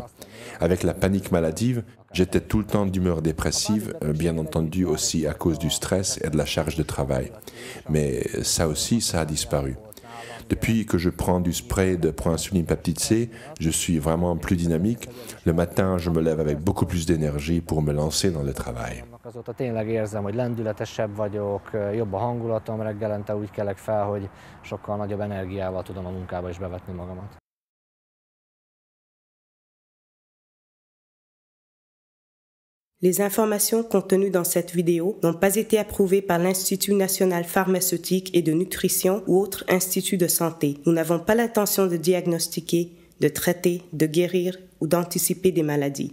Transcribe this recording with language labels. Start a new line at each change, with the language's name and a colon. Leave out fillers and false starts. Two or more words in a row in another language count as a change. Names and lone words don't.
French: Avec la panique maladive, j'étais tout le temps d'humeur dépressive, bien entendu aussi à cause du stress et de la charge de travail. Mais ça aussi, ça a disparu. Depuis que je prends du spray de proinsuline peptide C, je suis vraiment plus dynamique. Le matin, je me lève avec beaucoup plus d'énergie pour me lancer dans le travail.
Hungarian: Azóta tényleg érzem, hogy lendületesebb vagyok, jobb a hangulatom, reggelente úgy kelek fel, hogy sokkal nagyobb energiával tudom a munkába is bevetni magamat.
French: Les informations contenues dans cette vidéo n'ont pas été approuvées par l'Institut national pharmaceutique et de nutrition ou autre institut de santé. Nous n'avons pas l'intention de diagnostiquer, de traiter, de guérir ou d'anticiper des maladies.